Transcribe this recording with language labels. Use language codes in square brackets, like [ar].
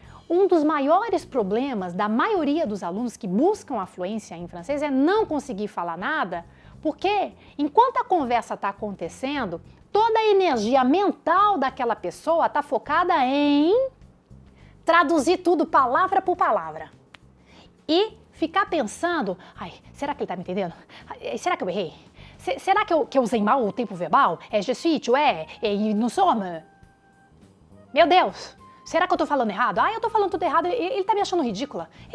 [pt] Um dos maiores problemas da maioria dos alunos que buscam a fluência em francês é não conseguir falar nada, porque enquanto a conversa está acontecendo, toda a energia mental daquela pessoa está focada em traduzir tudo palavra por palavra. E ficar pensando, ai, será que ele está me entendendo? Será que eu errei? Será que eu usei mal o tempo verbal? [fr] Je suis, tu es, et nous sommes. [pt] Meu Deus! Será que eu tô falando errado? Eu tô falando tudo errado, ele tá me achando ridícula.